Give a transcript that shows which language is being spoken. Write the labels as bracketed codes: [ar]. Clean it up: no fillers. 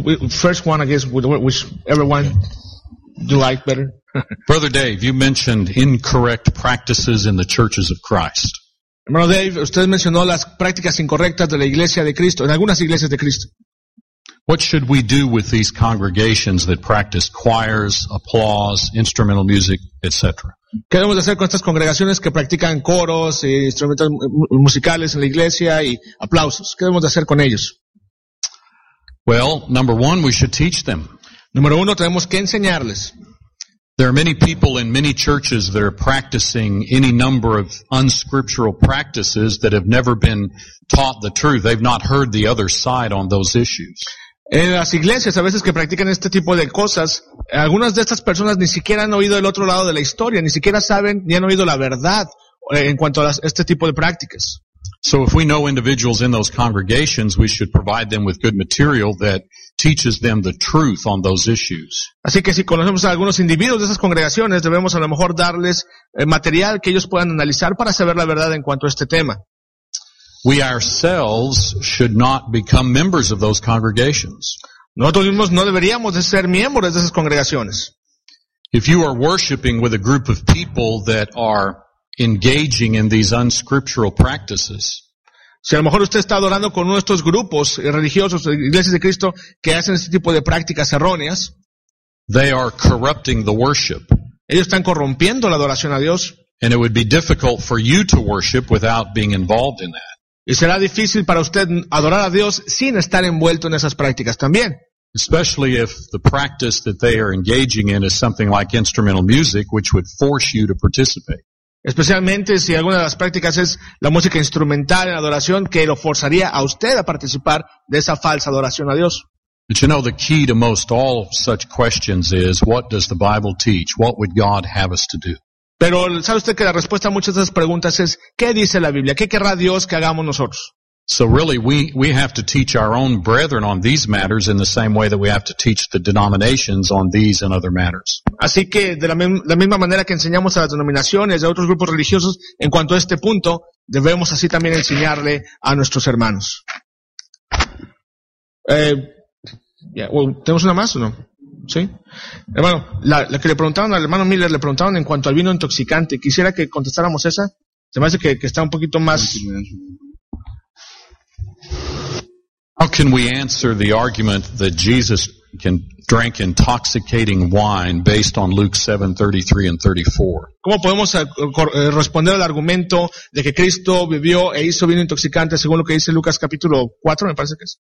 [en] First one, I guess, which everyone okay. You like better. Brother Dave, you mentioned incorrect practices in the churches of Christ. [es] Hermano Dave, usted mencionó las prácticas incorrectas de la iglesia de Cristo, en algunas iglesias de Cristo. [en] What should we do with these congregations that practice choirs, applause, instrumental music, etc.? [es] ¿Qué debemos hacer con estas congregaciones que practican coros, instrumentos musicales en la iglesia y aplausos? ¿Qué debemos hacer con ellos? [en] Well, number one, we should teach them. [es] Número uno, tenemos que enseñarles. [en] There are many people in many churches that are practicing any number of unscriptural practices that have never been taught the truth. They've not heard the other side on those issues. [es] En las iglesias, a veces que practican este tipo de cosas, algunas de estas personas ni siquiera han oído el otro lado de la historia, ni siquiera saben ni han oído la verdad en cuanto a este tipo de prácticas. [en] So if we know individuals in those congregations, we should provide them with good material that teaches them the truth on those issues. [es] Así que si conocemos a algunos individuos de esas congregaciones, debemos a lo mejor darles material que ellos puedan analizar para saber la verdad en cuanto a este tema. [en] We ourselves should not become members of those congregations. [es] Nosotros mismos no deberíamos de ser miembros de esas congregaciones. [en] If you are worshiping with a group of people that are engaging in these unscriptural practices. [es] Si a lo mejor usted está adorando con uno de estos grupos religiosos, iglesias de Cristo, que hacen este tipo de prácticas erróneas, [en] they are corrupting the worship. [es] Ellos están corrompiendo la adoración a Dios. [en] And it would be difficult for you to worship without being involved in that. [es] Y será difícil para usted adorar a Dios sin estar envuelto en esas prácticas también. [en] Especially if the practice that they are engaging in is something like instrumental music, which would force you to participate. [es] Especialmente si alguna de las prácticas es la música instrumental en adoración que lo forzaría a usted a participar de esa falsa adoración a Dios. [en] But you know, the key to most all such questions is, what does the Bible teach? What would God have us to do? [es] Pero sabe usted que la respuesta a muchas de esas preguntas es, ¿qué dice la Biblia? ¿Qué querrá Dios que hagamos nosotros? [en] So really, we have to teach our own brethren on these matters in the same way that we have to teach the denominations on these and other matters. [es] Así que de la misma manera que enseñamos a las denominaciones de otros grupos religiosos en cuanto a este punto, debemos así también enseñarle a nuestros hermanos. ¿Tenemos una más o no? Sí. Hermano, la que le preguntaron al hermano Miller, le preguntaron en cuanto al vino intoxicante. Quisiera que contestáramos esa. Se me hace que está un poquito más. [en] How can we answer the argument that Jesus can drink intoxicating wine based on Luke 7:33 and 34? [es] ¿Cómo podemos responder al argumento de que Cristo bebió e hizo vino intoxicante según lo que dice Lucas capítulo 4, me parece que es?